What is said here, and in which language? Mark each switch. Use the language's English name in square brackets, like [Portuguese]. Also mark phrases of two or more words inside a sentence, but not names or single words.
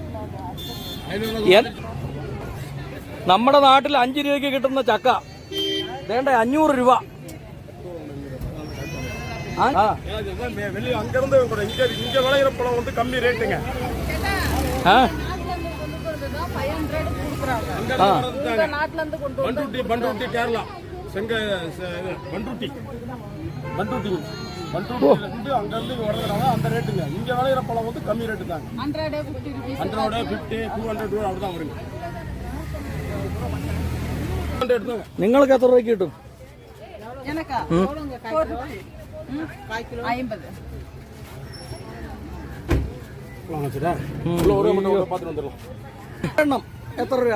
[Malayalam] നമ്മുടെ നാട്ടിൽ 5 രൂപയ്ക്ക് കിട്ടുന്ന ചക്ക വേണ്ട 500 രൂപ. [Tamil] കേരള அந்த ரேட்டுங்க. இங்க விளையிற பழம் வந்து கம்மி ரேட்டு தாங்க. 100, 50, 200 ரூபா அப்படிதான் வருங்க. [Malayalam] നിങ്ങൾക്ക് എത്ര രൂപയ്ക്ക് കിട്ടും? ഒരെണ്ണം എത്ര രൂപ?